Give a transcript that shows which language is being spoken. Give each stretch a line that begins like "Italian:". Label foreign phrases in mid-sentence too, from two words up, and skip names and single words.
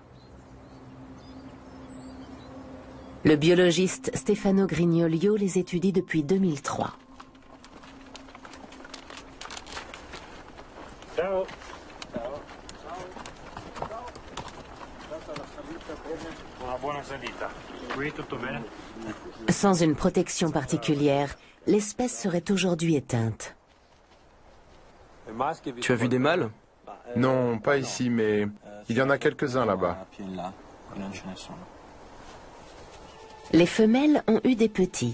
French: Le biologiste Stefano Grignolio les étudie depuis 2003.
Italian: Ciao. Una buona salita. Oui, tutto bene.
French: Sans une protection particulière, l'espèce serait aujourd'hui éteinte. Tu as vu des mâles? Non, pas ici, mais il y en a quelques-uns là-bas. Les femelles ont eu des petits.